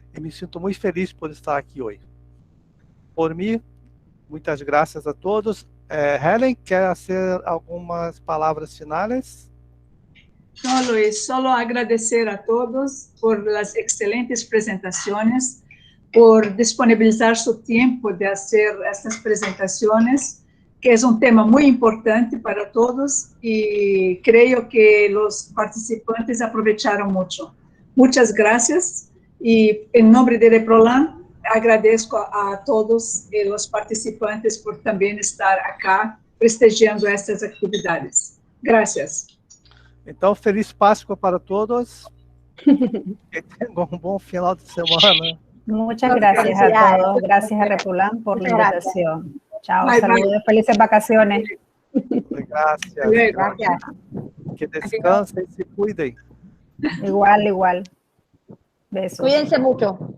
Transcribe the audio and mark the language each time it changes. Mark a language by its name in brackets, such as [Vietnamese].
[Portuguese] E me sinto muito feliz por estar aqui hoje. Por mim, muitas graças a todos. Helen, quer fazer algumas palavras finais? [Spanish] No, Luis, solo agradecer a todos por las excelentes presentaciones, por disponibilizar su tiempo de hacer estas presentaciones, que es un tema muy importante para todos y creo que los participantes aprovecharon mucho. Muchas gracias y en nombre de Reprolan agradezco a todos los participantes por también estar acá prestigiando estas actividades. Gracias. [Portuguese] Então, feliz Páscoa para todos. Que tenham bom final de semana. [Spanish] Muchas gracias a todos. Gracias a Reprolan por la invitación. Chao, saludos, felices vacaciones. Gracias. Gracias. [Portuguese] Que descansem e se cuidem. [Spanish] Igual, igual. Besos. Cuídense mucho.